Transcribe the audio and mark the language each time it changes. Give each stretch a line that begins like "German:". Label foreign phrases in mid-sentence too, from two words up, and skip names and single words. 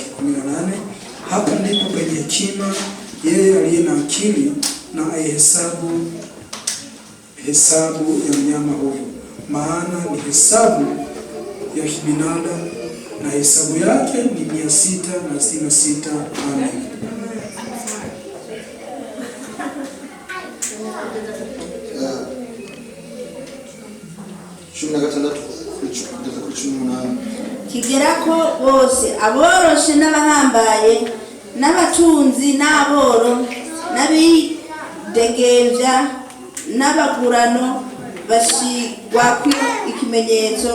Swahili: 18. Hapa ndipo penye hekima yeye aliye na akili, na hesabu ya mnyama huyu, maana ni hesabu ya kibinadamu, na hesabu yake ni 666. Amen.
Rundi: Kigerako bose aboroshe n'abahambaye n'abatunzi n'aboro n'abidegevya n'abagurano bashigwa ikimenyetso